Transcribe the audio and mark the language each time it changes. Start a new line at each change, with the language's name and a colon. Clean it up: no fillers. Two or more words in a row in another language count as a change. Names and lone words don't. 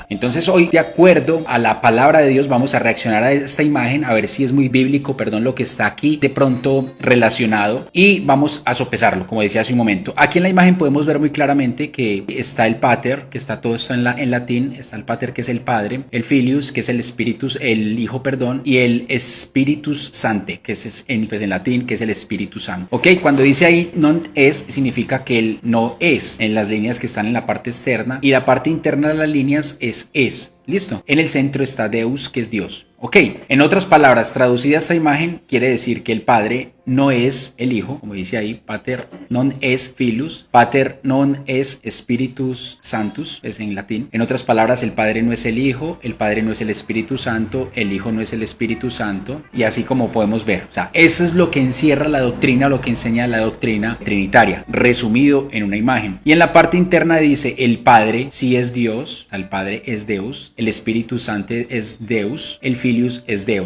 Spanish: Entonces hoy de acuerdo a la palabra de Dios vamos a reaccionar a esta imagen a ver si es muy bíblico, perdón, lo que está aquí de pronto relacionado y vamos a sopesarlo como decía hace un momento. Aquí en la imagen podemos ver muy claramente que está el pater, que está todo esto en latín, está el pater que es el padre, el filius que es el el hijo, perdón, y el
Latin: spiritus sancte
Spanish: que es en latín que es el Espíritu Santo. Ok, cuando dice ahí
Latin: non es
Spanish: significa que él no es en las líneas que están en la parte externa y la parte interna de las líneas es. Listo. En el centro está Deus, que es Dios. Ok, en otras palabras, traducida esta imagen, quiere decir que el Padre no es el Hijo, como dice ahí,
Latin: Pater non es Filius, Pater non es Spiritus Sanctus,
Spanish: es en latín. En otras palabras, el Padre no es el Hijo, el Padre no es el Espíritu Santo, el Hijo no es el Espíritu Santo, y así como podemos ver. O sea, eso es lo que encierra la doctrina, lo que enseña la doctrina trinitaria, resumido en una imagen. Y en la parte interna dice, el Padre sí es Dios, el Padre es Deus, el Espíritu Santo es Deus, el Filius es Deus.